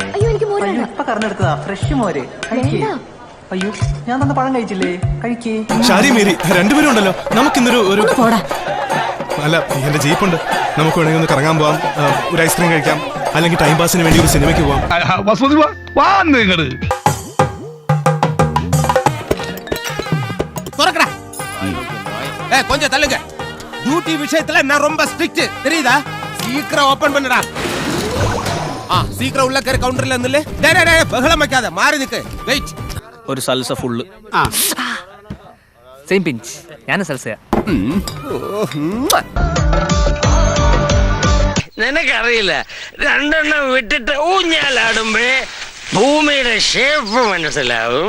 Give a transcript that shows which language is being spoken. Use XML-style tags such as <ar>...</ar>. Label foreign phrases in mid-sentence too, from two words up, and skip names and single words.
<ml>ഇപ്പൊ കറന്നെടുത്തതാ, ഫ്രഷ് മോര്. അയ്യോ, ഞാൻ തന്ന പഴം കഴിച്ചില്ലേ? കഴിക്കേ. ഷാരി മേരി രണ്ടുപേരും ഉണ്ടല്ലോ. നമുക്കിന്നൊരു അല്ല, എന്റെ ജീപ്പുണ്ട്. നമുക്ക് വേണമെങ്കിൽ ഒന്ന് കറങ്ങാൻ പോവാം, ഒരു ഐസ്ക്രീം കഴിക്കാം, അല്ലെങ്കിൽ ടൈം പാസിന് വേണ്ടി ഒരു സിനിമയ്ക്ക് പോവാം.</ml> <ta>கொஞ்சம் தள்ளுங்க. டியூட்டி விஷயத்துல நான் ரொம்ப ஸ்ட்ரிக்ட், தெரியுதா? சீக்கிரம் ஓபன் பண்ணுடா. சீக்கிரம் உள்ள கரு கவுண்டர்ல இருந்துல. டேய் பகலம் வைக்காத, மாறி நிக்கு. வெயிட்.</ta> <ml>ഒരു സൽസ ഫുള്ള്.</ml> <en>same pinch.</en> <ml>ഞാൻ സൽസയാ. നിനക്കറിയില്ല, രണ്ടെണ്ണം വിട്ടിട്ട് ഊഞ്ഞാലാടുമ്പേ ഭൂമിയുടെ ഷേപ്പ് മനസ്സിലാവും.</ml>